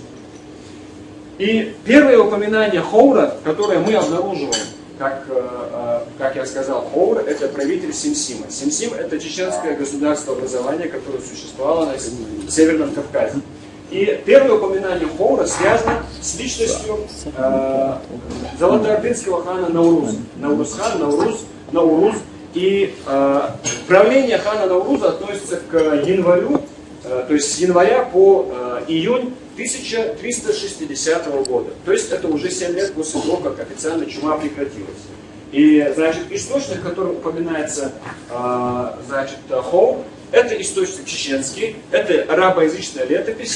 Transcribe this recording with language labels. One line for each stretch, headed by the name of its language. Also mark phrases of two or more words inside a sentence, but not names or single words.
Russian: И первое упоминание Хоура, которое мы обнаруживаем, как я сказал, Хоур — это правитель Симсима. Симсим — это чеченское государство образования, которое существовало на Северном Кавказе. И первое упоминание Хоура связано с личностью золотоордынского хана Науруза. Наурузхан, Наурuz. И правление хана Науруза относится к январю, то есть с января по июнь 1360 года. То есть это уже 7 лет после того, как официально чума прекратилась. И, значит, источник, в котором упоминается, значит, Хоур, это источник чеченский, это арабоязычная летопись.